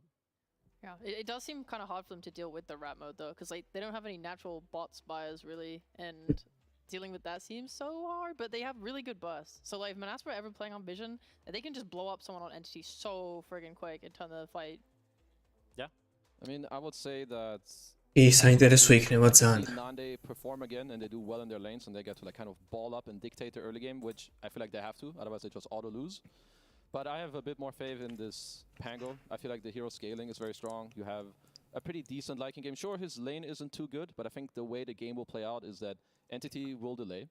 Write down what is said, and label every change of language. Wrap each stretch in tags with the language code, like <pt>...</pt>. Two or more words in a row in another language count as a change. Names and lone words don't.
<en>Yeah, it does seem kind of hard for them to deal with the rat mode though, because like they don't have any natural bots buyers really, and dealing with that seems so hard. But they have really good bursts. So like if MonaspA ever playing on Vision, they can just blow up someone on Entity so friggin' quick and turn the fight. Yeah, I mean, I would say that.</en> <ka>საინტერესო იქნება ძალიან.</ka> <en>Nande perform again and they do well in their lanes and they get to like kind of ball up and dictate the early game, which I feel like they have to, otherwise they just auto lose. But I have a bit more faith in this Pango. I feel like the hero scaling is very strong. You have a pretty decent liking game. Sure, his lane isn't too good, but I think the way the game will play out is that Entity will delay.</en>